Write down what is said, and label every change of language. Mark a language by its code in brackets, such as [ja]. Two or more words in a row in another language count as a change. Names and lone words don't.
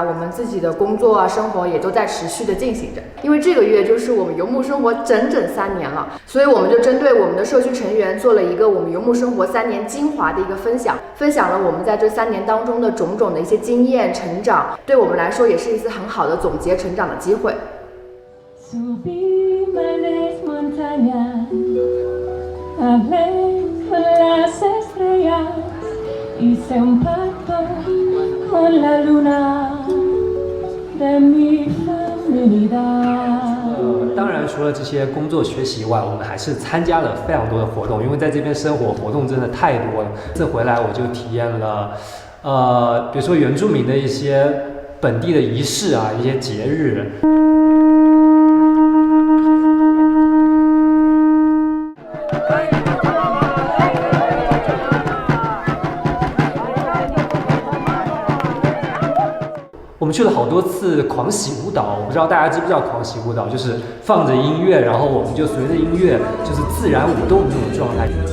[zh] 我们自己的工作啊、生活也都在持续的进行着。因为这个月就是我们游牧生活整整3年了，所以我们就针对我们的社区成员做了一个我们游牧生活3年精华的一个分享，分享了我们在这3年当中的种种的一些经验成长，对我们来说也是一次很好的总结成长的机会。 [es] Hice un pacto con la luna de mi feminidad。 [zh] 当然，除了这些工作学习以外，我们还是参加了非常多的活动，因为在这边生活活动真的太多了。这回来我就体验了，比如说原住民的一些本地的仪式啊，一些节日。我们去了好多次狂喜舞蹈，我不知道大家知不知道狂喜舞蹈，就是放着音乐，然后我们就随着音乐就是自然舞动的那种状态。